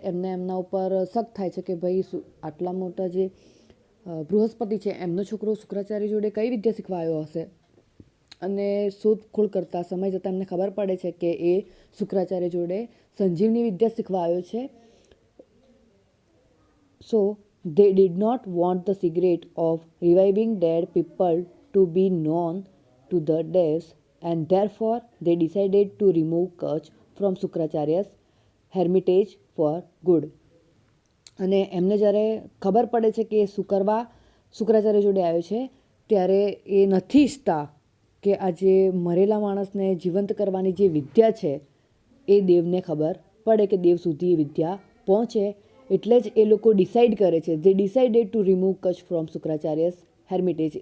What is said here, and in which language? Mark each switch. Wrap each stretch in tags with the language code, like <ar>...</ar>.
<gu>એમના ઉપર શક થાય છે કે ભાઈ આટલા મોટા જે બૃહસ્પતિ છે એમનો છોકરો શુક્રાચાર્ય જોડે કઈ વિદ્યા શીખવા આવ્યો હશે. અને શોધખોળ કરતા સમય જતાં એમને ખબર પડે છે કે એ શુક્રાચાર્ય જોડે સંજીવની વિદ્યા શીખવા આવ્યો છે.</gu> <en>So they did not want the secret of reviving dead people to be known to the devs, and therefore they decided to remove Kutch from Shukracharya's hermitage for good.</en> <gu>અને એમને જ્યારે ખબર પડે છે કે શુક્રાચાર્ય જોડે આવ્યો છે ત્યારે એ નથી ઈચ્છતા કે આ જે મરેલા માણસને જીવંત કરવાની જે વિદ્યા છે એ દેવને ખબર પડે, કે દેવ સુધી એ વિદ્યા પહોંચે. એટલે જ એ લોકો ડિસાઇડ કરે છે, જે</gu> <en>Decided to remove Kacha from Shukracharya's hermitage.</en>